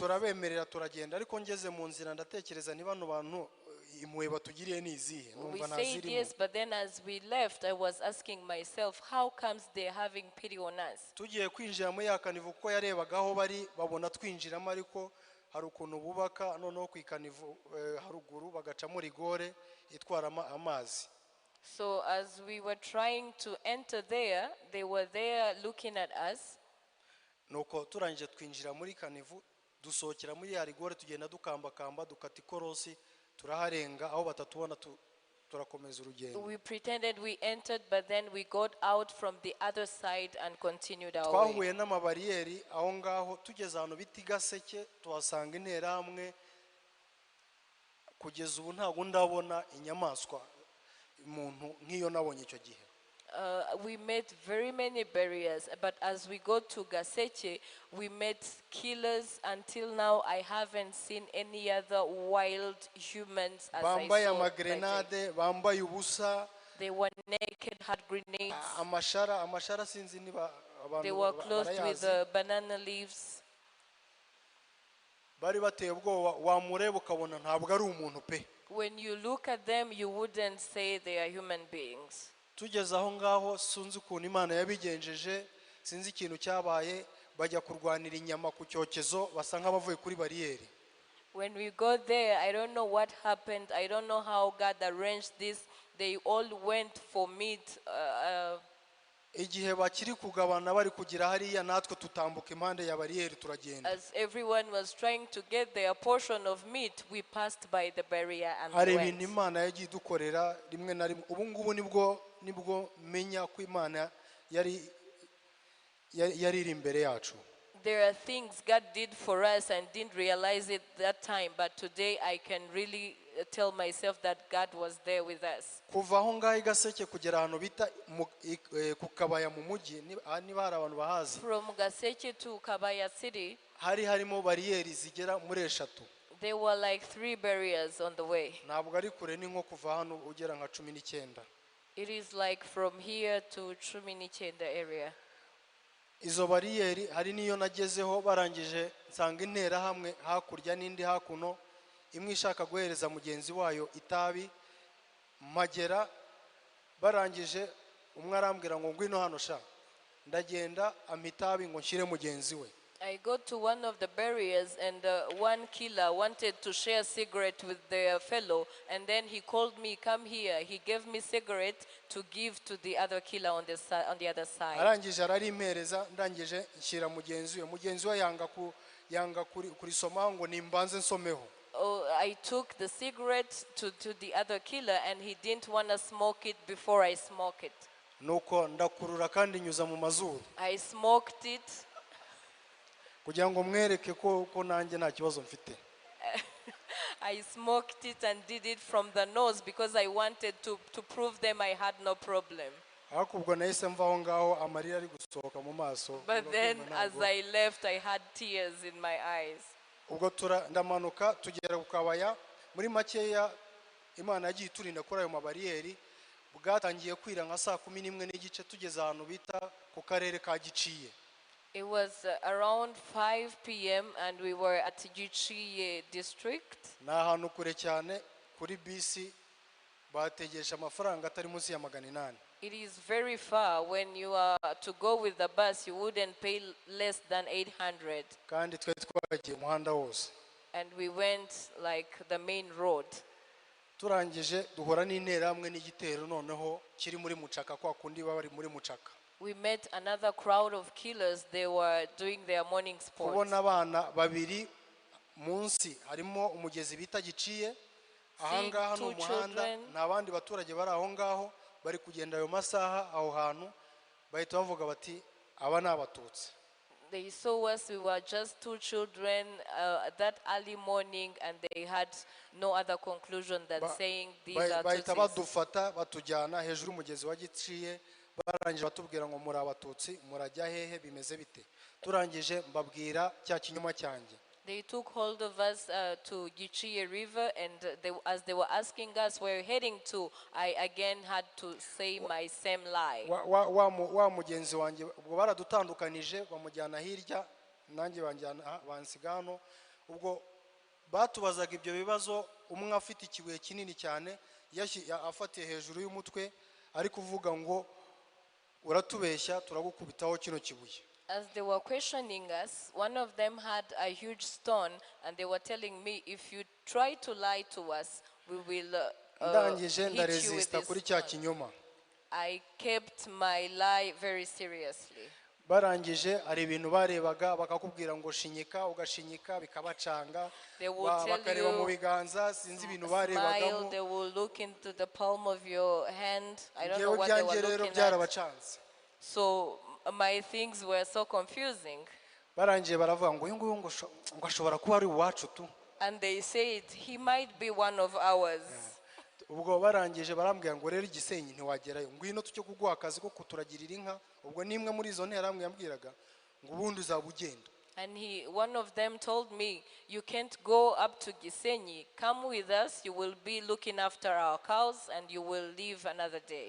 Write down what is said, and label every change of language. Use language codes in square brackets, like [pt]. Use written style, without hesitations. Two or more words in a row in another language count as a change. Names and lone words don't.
[rw] Turabemerera turagenda, ariko ngeze mu nzira ndatekereza ni bano bantu impuhwe batugiriye ni izihe, [en] We [rw] numva [en] said [rw] ntazirimo. [en] yes, but then as we left, I was asking myself, how comes they're having pity on us? [rw] Tugiye kwinjira muri ya kanivu kuko yarebaga aho bari babona twinjiramo, ariko hari ukuntu bubaka noneho ku ikanivu haruguru bagacamo rigore itwara amazi. [en] So as we were trying to enter there, they were there looking at us. [rw] Nuko turangije twinjira muri kanivu, dusohokera muri ya rigore, tugenda dukambakamba dukata ikorosi, turaharenga aho batatubona, turakomeza urugendo. [en] We pretended we entered, but then we got out from the other side and continued our way. [rw] Twahuye n'amabariyeri aho ngaho, tugeze ahantu bita Gaseke tuhasanga interahamwe. Kugeza ubu ntabwo ndabona inyamaswa umuntu nk'iyo nabonye icyo gihe. [en] We met very many barriers, but as we go to Gaseche, we met killers. Until now, I haven't seen any other wild humans as I [rw] Bambaye [en] saw. [rw] amagrenade, bambaye ubusa. [en] They were naked, had grenades. [rw] Amashara sinzi niba [en] They [rw] abantu [en] were clothed with [rw] barayazi. [en] banana leaves. [rw] Bari bateye ubwoba, wamureba ukabona ntabwo ari umuntu pe. [en] When you look at them, you wouldn't say they are human beings. [rw] Tugeze aho ngaho sinzi ukuntu Imana yabigenjeje, sinzi ikintu cyabaye, bajya kurwanira inyama ku cyokezo basa nk'abavuye kuri bariyeri. [en] When we got there, I don't know what happened. I don't know how God arranged this. They all went for meat. [rw] Igihe bakiri kugabana bari kugira hariya, natwe tutambuka impande ya bariyeri turagenda. [en] As everyone was trying to get their portion of meat, we passed by the barrier and [rw] Hari [en] went. [rw] ibintu Imana yagiye idukorera rimwe na rimwe. Ubu ngubu nibwo menya ko Imana yari iri imbere yacu. [en] There are things God did for us and didn't realize it that time, but today I can really tell myself that God was there with us. [rw] Kuva aho ngaho Gaseke kugera ahantu bita ku Kabaya mu mujyi, niba hari abantu bahazi, [en] From Gaseche to Kabaya city, [rw] hari harimo bariyeri zigera muri 3. [en] there were like 3 barriers on the way. [rw] Ntabwo ari kure, ni nko kuva hano ugera nka 19. [en] It is like from here to Chuminiche in the area. [rw] Izo bariyeri hari niyo nagezeho, barangije nsanga interahamwe hakurya n'indi hakuno, imwe ishaka guhereza mugenzi wayo itabi. Magera barangije umwe arambwira ngo ngwino hano sha, ndagenda amitabi ngo nshyire mugenzi we. [en] I got to one of the barriers and one killer wanted to share a cigarette with their fellow, and then he called me, come here. He gave me cigarette to give to the other killer on the other side. [rw] Arangije ararimpereza, ndangije nshyira mugenzi we yanga kurisoma ngo nimbanze nsomeho. [en] Oh, I took the cigarette to the other killer and he didn't want to smoke it before I smoke it. [rw] Nuko ndakurura kandi nyuza mu mazuru. [en] I smoked it. [rw] Kugira ngo mwereke ko nanjye nta kibazo mfite. [en] I smoked it and did it from the nose because I wanted to prove them I had no problem. [rw] Ariko ubwo nahise mva aho ngaho amarira ari gusohoka mu maso. [en] But then as I left, I had tears in my eyes. [rw] Ubwo ndamanuka tugera ku Kabaya, muri makeya Imana yagiye iturinda kuri ayo mabariyeri. Bwatangiye kwira nka 11:15 tugeze ahantu bita ku karere ka Giciye. [en] It was around 5 p.m. and we were at Giciye district. [rw] Na ahantu kure cyane, kuri bisi bategesha amafaranga atari munsi ya 800. [en] It is very far. When you are to go with the bus, you wouldn't pay less than 800. [rw] Kandi twe twagiye umuhanda wose. [en] And we went like the main road. [rw] Turangije duhora n'interahamwe n'igitero noneho kiri muri Mucaka, kwa kundi bari muri Mucaka. [en] We met another crowd of killers. They were doing their morning sports. [rw] Kubona abana babiri munsi harimo umugezi bita Giciye, ahangaha no muhanda n'abandi baturage bari aho ngaho bari kugenda ayo masaha aho hantu, bahita bavuga bati aba ni Abatutsi. [en] They saw us. We were just 2 children that early morning, and they had no other conclusion than saying these are [rw] bahita [en] Tutsis. [rw] badufata batujyana hejuru umugezi wa Giciye, barangije batubwira ngo muri Abatutsi murajya hehe bimeze bite. Turangije mbabwira cya kinyoma cyanjye. [en] They took hold of us to Gichiye River, and as they were asking us where we're heading to, I again had to say my same lie. [rw] wa mugenzi wanjye ubwo baradutandukanije bamujyana hirya nanjye bansiga hano. Ubwo batubazaga ibyo bibazo, umwe afite ikibuye kinini cyane afatiye hejuru y'umutwe ari kuvuga ngo uratubeshya turagukubitaho kino kibuye. [en] As they were questioning us, one of them had a huge stone, and they were telling me, if you try to lie to us, we will [rw] ndangije [en] hit you with [rw] ndaresista [en] this [rw] kuri cya [en] stone. [rw] kinyoma. [en] I kept my lie very seriously. [rw] Barangije ari ibintu barebaga bakakubwira ngo shinyika, ugashinyika bikabacanga, [en] They will tell [rw] bakareba mu [en] you, [rw] biganza, sinzi ibintu [en] smile, [rw] barebagamo. [en] they will look into the palm of your hand. I don't know [rw] Ngewe [en] what they [rw] byanjye [en] were [rw] rero [en] looking at. [rw] byarabacanze. [en] So my things were so confusing. [rw] Barangije baravuga ngo uyu nguyu ngo ashobora kuba ari uwacu tu. [en] And they said, he might be one of ours. [rw] Ubwo barangije barambwira ngo rero Gisenyi ntiwagerayo, ngwino tucyo kuguha akazi ko kuturagirira inka. Ubwo nimwe muri izo ntera hamwe yambwiraga ngo ubundi uzabugenda. [en] And one of them told me, you can't go up to Gisenyi. Come with us, you will be looking after our cows, and you will leave another day.